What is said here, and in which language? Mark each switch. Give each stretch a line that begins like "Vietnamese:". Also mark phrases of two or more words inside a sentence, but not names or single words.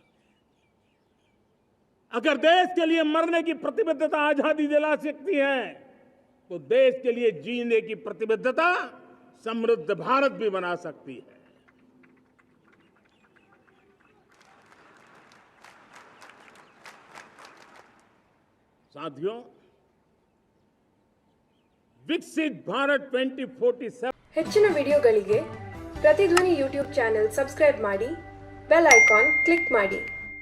Hindi: अगर देश के लिए मरने की प्रतिबद्धता आजादी दिला सकती है, तो देश के लिए जीने की प्रतिबद्धता समृद्ध भारत भी बना सकती है। साथियों, विकसित भारत 2047
Kannada: ಹೆಚ್ಚಿನ ವಿಡಿಯೋಗಳಿಗೆ ಪ್ರತಿಧ್ವನಿ
English: YouTube channel subscribe
Kannada: ಮಾಡಿ,
English: bell icon click
Kannada: ಮಾಡಿ.